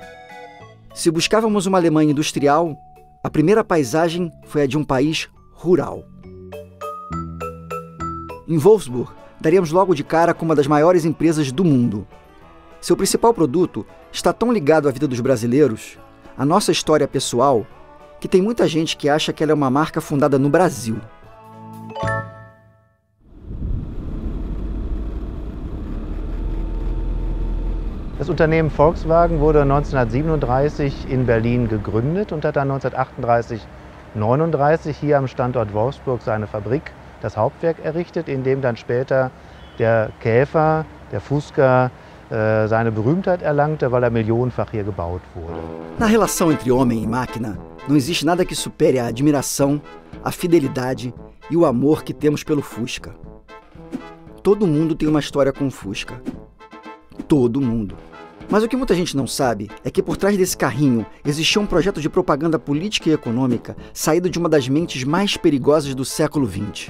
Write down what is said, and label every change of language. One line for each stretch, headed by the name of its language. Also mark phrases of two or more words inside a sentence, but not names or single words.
Portuguese: Se buscávamos uma Alemanha industrial, a primeira paisagem foi a de um país rural. Em Wolfsburg, daríamos logo de cara com uma das maiores empresas do mundo. Seu principal produto está tão ligado à vida dos brasileiros, à nossa história pessoal, que tem muita gente que acha que ela é uma marca fundada no Brasil.
German: Das Unternehmen Volkswagen wurde 1937 in Berlin gegründet und hat dann 1938-39 hier am Standort Wolfsburg seine Fabrik, das Hauptwerk, errichtet, in dem dann später der Käfer, der Fusca, seine Berühmtheit erlangte, weil er millionenfach hier gebaut wurde.
Portuguese: Na relação entre homem e máquina, não existe nada que supere a admiração, a fidelidade e o amor que temos pelo Fusca. Todo mundo tem uma história com o Fusca. Todo mundo. Mas o que muita gente não sabe é que por trás desse carrinho existia um projeto de propaganda política e econômica saído de uma das mentes mais perigosas do século XX.